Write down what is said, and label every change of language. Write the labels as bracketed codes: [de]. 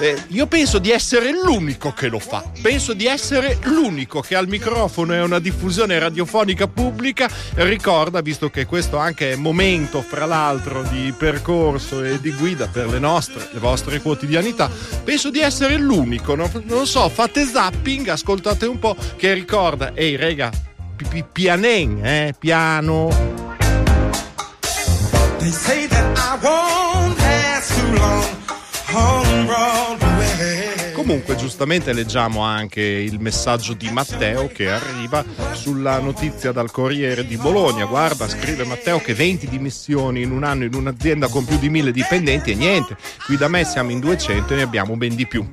[it] io penso di essere l'unico che lo fa, penso di essere l'unico che al microfono e una diffusione radiofonica pubblica ricorda, visto che questo anche è momento fra l'altro di percorso e di guida per le nostre, le vostre quotidianità, penso di essere l'unico, no? Non so, fate zapping, ascoltate un po', che ricorda, ehi rega, pianen, piano. [en] They say that I won't last too long, home Broadway. [it] Comunque giustamente leggiamo anche il messaggio di Matteo che arriva sulla notizia dal Corriere di Bologna. Guarda, scrive Matteo che 20 dimissioni in un anno in un'azienda con più di 1000 dipendenti e niente, qui da me siamo in 200 e ne abbiamo ben di più.